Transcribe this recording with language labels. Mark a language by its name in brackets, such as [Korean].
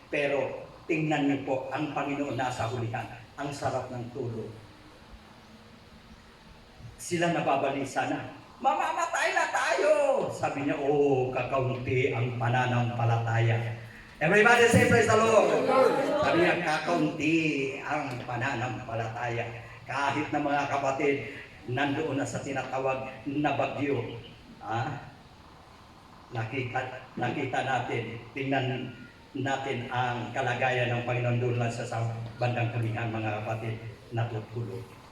[Filipino] Pero tingnan niyo po, ang Panginoon nasa hulihan. Ang sarap ng tulog. Sila nababalisa na. Mamamatay na tayo! Sabi niya, kakaunti ang pananampalataya. [English] Everybody say, praise the Lord! [Filipino] Sabi niya, kakaunti ang pananampalataya. Kahit na, mga kapatid, nandoon na sa tinatawag na bagyo. Nakita natin, tingnan natin ang kalagayan ng Panginoon doon lang sa bandang hulihan, mga kapatid, natutulog.